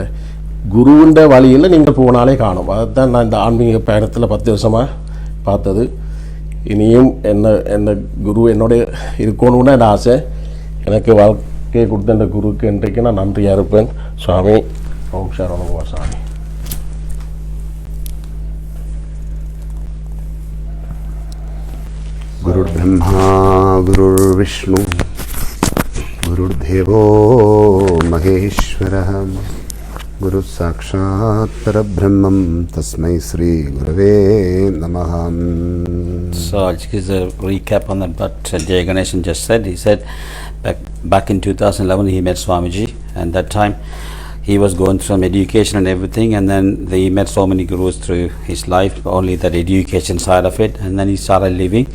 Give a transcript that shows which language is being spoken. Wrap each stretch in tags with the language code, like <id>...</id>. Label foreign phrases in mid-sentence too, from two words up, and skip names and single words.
<ta>குருவின்ற வழியில் நீங்கள் போனாலே காணும். அதுதான் நான் இந்த ஆன்மீக பயணத்தில் 10 வருஷமாக பார்த்தது. இனியும் என்ன குரு என்னோட இருக்கணும்னு என் ஆசை. எனக்கு வாழ்க்கையை கொடுத்த இந்த குருக்கு இன்றைக்கு நான் நன்றியாக இருப்பேன். சுவாமி ஓம் சரவணபவ சாமி.</ta> <sa>गुरुर् ब्रह्मा गुरुर् विष्णुः गुरुर्देवो महेश्वरः गुरु साक्षात् परब्रह्म तस्मै श्री गुरवे नमः.</sa> <en>So I'll just give a recap on that what Jeyaganeshan just said. He said back in 2011 he met Swamiji, and that time he was going through some education and everything, and then he met so many gurus through his life, only that education side of it, and then he started living.</en>